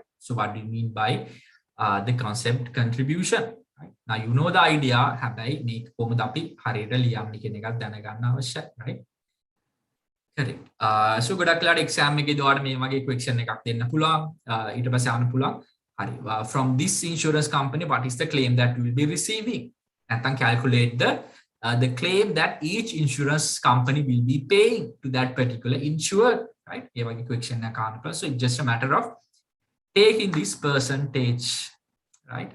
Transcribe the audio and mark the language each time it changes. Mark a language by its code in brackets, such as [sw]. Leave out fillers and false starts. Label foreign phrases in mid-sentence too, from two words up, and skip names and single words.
[en] So what do you mean by the concept contribution? Right? Now you know the idea. [si] හැබැයි මේක කොහොමද අපි හරියට ලියන්නේ කියන එකත් දැනගන්න අවශ්‍යයි, [en] right? Correct. So [si] ගොඩක් වෙලාවට exam එකේදී ඔයාලට මේ වගේ question එකක් දෙන්න පුළුවන්. ඊට පස්සේ අහන්න පුළුවන්. හරි. [en] From this insurance company, what is the claim that we will be receiving? නැත්නම් calculate the claim that each insurance company will be paying to that particular insured, right? [si] ඒ වගේ question එකක් අහන්න පුළුවන්. [en] So it's just a matter of taking this percentage, right?